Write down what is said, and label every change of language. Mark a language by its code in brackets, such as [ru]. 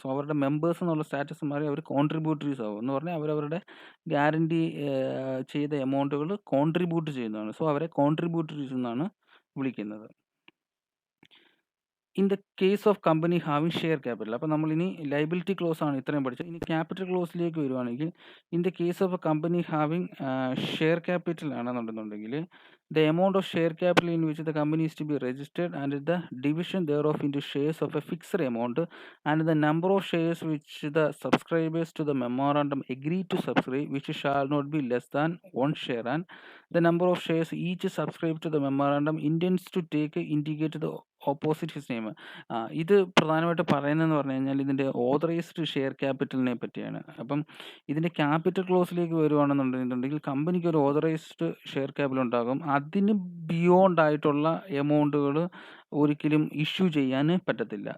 [ml] So അവരുടെ members എന്നുള്ള status മാറി അവർ കോൺട്രിബ്യൂട്ടറീസ് ആവും. എന്ന് പറഞ്ഞാൽ അവരവരുടെ ഗ്യാരണ്ടി ചെയ്ത എമൗണ്ടുകൾ കോൺട്രിബ്യൂട്ട് ചെയ്യുന്നതാണ്. സോ അവരെ കോൺട്രിബ്യൂട്ടറീസ് എന്നാണ് വിളിക്കുന്നത്. [en] in the case of company having share capital, [ml] അപ്പോൾ നമ്മളിനി ലയബിലിറ്റി ക്ലോസ് ആണ് ഇത്രയും പഠിച്ചത്. ഇനി ക്യാപിറ്റൽ ക്ലോസിലേക്ക് വരുവാണെങ്കിൽ [en] In the case of a company having share capital ആണെന്നുണ്ടെന്നുണ്ടെങ്കിൽ the amount of share capital in which the company is to be registered and the division thereof into shares of a fixed amount and the number of shares which the subscribers to the memorandum agree to subscribe, which shall not be less than 1 share, and the number of shares each subscribed to the memorandum intends to take indicate the opposite his name. [ml] ഇത് പ്രധാനമായിട്ട് പറയുന്നതെന്ന് പറഞ്ഞു കഴിഞ്ഞാൽ ഇതിൻ്റെ authorised share ക്യാപിറ്റലിനെ പറ്റിയാണ്. അപ്പം ഇതിൻ്റെ capital ക്ലോസിലേക്ക് വരുവാണെന്നുണ്ടെങ്കിൽ കമ്പനിക്ക് ഒരു ഓതറൈസ്ഡ് ഷെയർ ക്യാപിറ്റൽ ഉണ്ടാകും. അതിന് ബിയോണ്ട് ആയിട്ടുള്ള എമൗണ്ടുകൾ ഒരിക്കലും ഇഷ്യൂ ചെയ്യാൻ പറ്റത്തില്ല.